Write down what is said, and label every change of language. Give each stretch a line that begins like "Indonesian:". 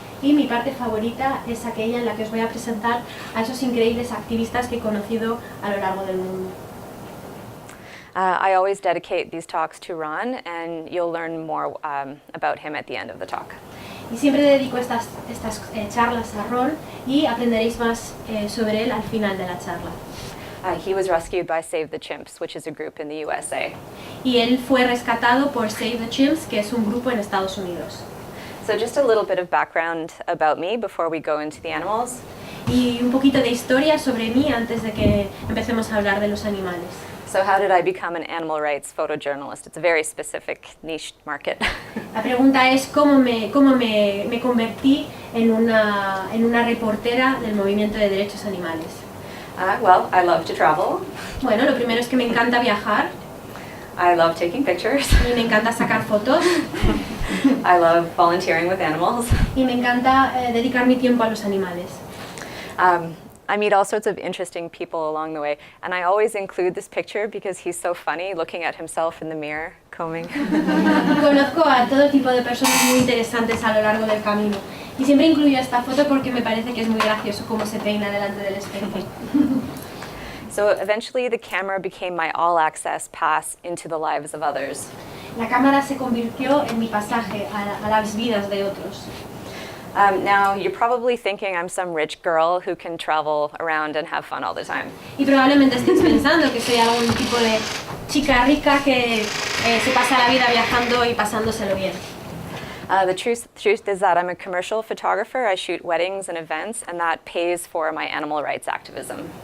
Spanish: Y mi parte favorita es aquella en la que os voy a presentar a esos increíbles activistas que he conocido a lo largo del mundo.
English: I always dedicate these talks to Ron, and you'll learn more about him at the end of the talk.
Spanish: Y siempre dedico estas charlas a Ron y aprenderéis más sobre él al final de la charla.
English: He was rescued by Save the Chimps, which is a group in the USA.
Spanish: Y él fue rescatado por Save the Chimps, que es un grupo en Estados Unidos.
English: So just a little bit of background about me before we go into the animals.
Spanish: Y un poquito de historia sobre mí antes de que empecemos a hablar de los animales.
English: So how did I become an animal rights photojournalist? It's a very specific niche market.
Spanish: La pregunta es cómo me convertí en una reportera del movimiento de derechos animales.
English: Well, I love to travel.
Spanish: Bueno, lo primero es que me encanta viajar
English: I love taking pictures.
Spanish: y me encanta sacar fotos
English: I love volunteering with animals.
Spanish: y me encanta dedicar mi tiempo a los animales.
English: I meet all sorts of interesting people along the way, and I always include this picture because he's so funny looking at himself in the mirror, combing.
Spanish: Y conozco a todo tipo de personas muy interesantes a lo largo del camino. Y siempre incluyo esta foto porque me parece que es muy gracioso cómo se peina delante del espejo.
English: So eventually the camera became my all-access pass into the lives of others.
Spanish: La cámara se convirtió en mi pasaje a las vidas de otros.
English: Now, you're probably thinking I'm some rich girl who can travel around and have fun all the time.
Spanish: Y probablemente estéis pensando que soy algún tipo de chica rica que se pasa la vida viajando y pasándoselo bien.
English: The truth is that I'm a commercial photographer. I shoot weddings and events, and that pays for my animal rights activism.